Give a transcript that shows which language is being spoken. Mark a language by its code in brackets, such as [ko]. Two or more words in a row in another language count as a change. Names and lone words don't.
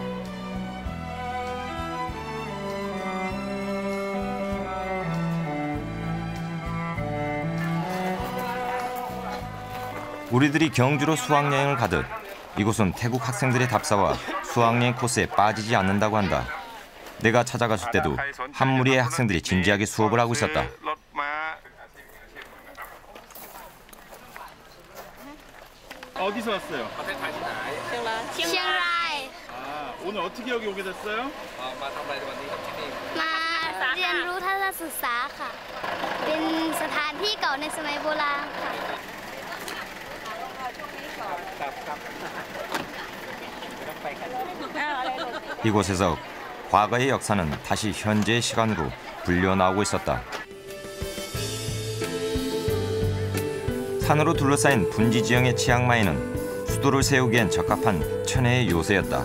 [ko] 우리들이 경주로 수학여행을 가듯 이곳은 태국 학생들의 답사와 수학여행 코스에 빠지지 않는다고 한다. 내가 찾아갔을 때도 한 무리의 학생들이 진지하게 수업을 하고 있었다. 어디서 왔어요? [th] เชียงราย [ko] 아, 오늘 어떻게 여기 오게 됐어요? [th] มาทำอะไรในวันนี้ครับที่นี่ มาเรียนรู้ทัศนศึกษาค่ะ เป็นสถานที่เก่าในสมัยโบราณค่ะ [ko] 이곳에서 과거의 역사는 다시 현재의 시간으로 불려나오고 있었다. 산으로 둘러싸인 분지 지형의 치앙마이는 수도를 세우기엔 적합한 천혜의 요새였다.